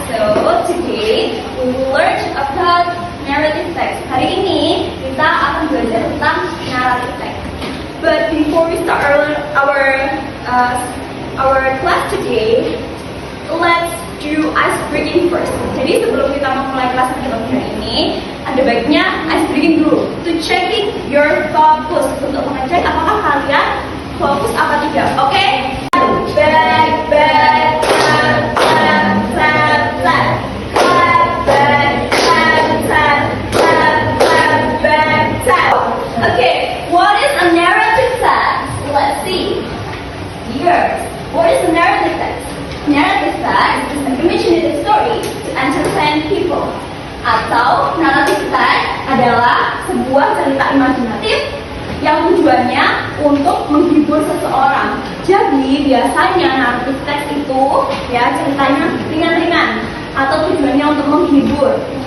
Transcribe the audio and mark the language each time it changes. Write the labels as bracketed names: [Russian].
[English] So today we will learn about narrative text. [Indonesian] Hari ini kita akan belajar tentang narrative text. [English] But before we start our class today, let's do ice breaking first. [Indonesian] Jadi sebelum kita memulai kelas kita hari ini, ada baiknya ice breaking dulu. [English] To checking your focus, [Indonesian] untuk mengecek apakah kalian fokus apa tidak. Oke? [English] Back, tap, tap, tap, tap. Clap, back, tap, tap, tap, tap, back, tap. Okay, what is a narrative text? Let's see. Here, what is a narrative text? Narrative text is an imaginative story to entertain people. [Indonesian] Atau narrative text adalah sebuah cerita imajinatif yang tujuannya untuk menghibur seseorang. Jadi biasanya narrative text itu ya ceritanya ringan-ringan atau tujuannya untuk menghibur.